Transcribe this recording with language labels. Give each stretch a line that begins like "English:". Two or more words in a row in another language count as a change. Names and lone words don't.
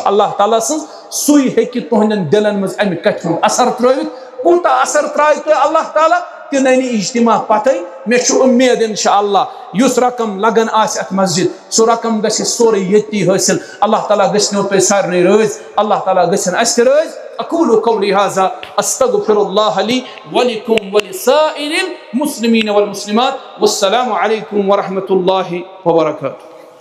Kashmiri: اللہ تعالیٰ سٕنٛز سُے ہیٚکہِ تُہنٛدٮ۪ن دِلن منٛز امہِ کتھِ ہُنٛد اثر ترٲوِتھ کوٗتاہ اثر ترایہِ تۄہہِ اللہ تعالیٰ تہِ ننہِ اجتماع پتھے مےٚ چھُ اُمید
Arabic: انشاء اللہ
Kashmiri: یُس رقم لگان آسہِ اتھ مسجد سُہ رقم گژھِ سورُے ییٚتی حٲصِل اللہ تعالیٰ گٔژھنو تۄہہِ سارنٕے رٲضۍ اللہ تعالیٰ گٔژھن اسہِ تہِ رٲضۍ
Arabic: اقول قولی ھذا استغفر اللہ لی ولکم ولسائر المسلمین والمسلمات والسلام علیکم ورحمۃ اللہ وبرکاتہ.